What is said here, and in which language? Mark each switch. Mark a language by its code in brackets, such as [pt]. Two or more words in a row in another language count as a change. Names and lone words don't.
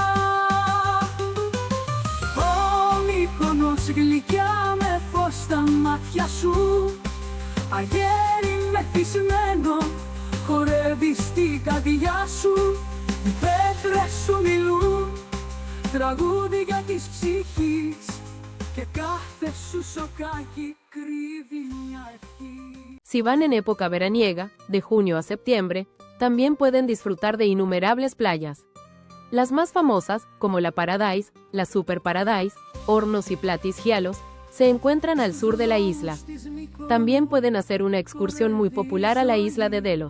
[el] Ω Μύκονος γλυκιά με φως στα μάτια σου, αγέρι μεθυσμένο χορεύει στην καρδιά σου. Οι πέτρες σου μιλούν τραγούδια της ψυχής και κάθε σου σοκάκι κρύβει μια ευχή. [es] Si van en época veraniega, de junio a septiembre, también pueden disfrutar de innumerables playas. Las más famosas, como la Paradise, la Super Paradise, Hornos y Platis Gialos, se encuentran al sur de la isla. También pueden hacer una excursión muy popular a la isla de Delos.